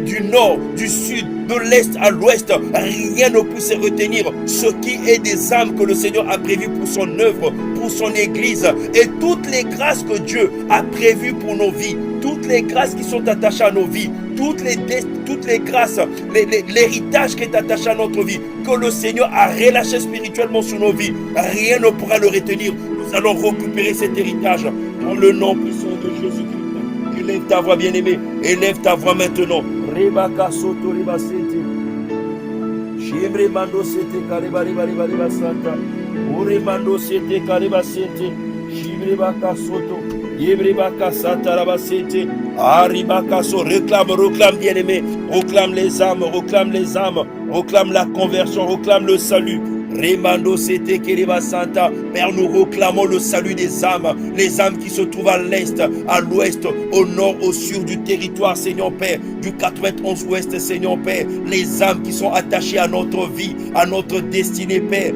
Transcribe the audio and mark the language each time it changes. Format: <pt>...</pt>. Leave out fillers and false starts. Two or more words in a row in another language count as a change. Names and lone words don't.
<fr>du nord, du sud, de l'est à l'ouest, rien ne puisse retenir ce qui est des âmes que le Seigneur a prévues pour son œuvre, pour son église, et toutes les grâces que Dieu a prévues pour nos vies, toutes les grâces qui sont attachées à nos vies, toutes les grâces, l'héritage qui est attaché à notre vie, que le Seigneur a relâché spirituellement sur nos vies, rien ne pourra le retenir. Nous allons récupérer cet héritage dans le nom puissant de Jésus-Christ. Élève ta voix, bien-aimé, élève ta voix maintenant. Rebaka soto reba sete. Shemre mando sete kareba reba reba reba santa. Ore mando sete kareba sete. Shemre baka soto. Yebre baka santa reba sete. Aribaka so. Réclame, bien-aimé. Réclame les âmes, réclame la conversion, réclame le salut. Remando Sete Kereba Santa. Père, nous réclamons le salut des âmes, les âmes qui se trouvent à l'est, à l'ouest, au nord, au sud du territoire, Seigneur Père, du 91 ouest, Seigneur Père, les âmes qui sont attachées à notre vie, à notre destinée, Père.</fr>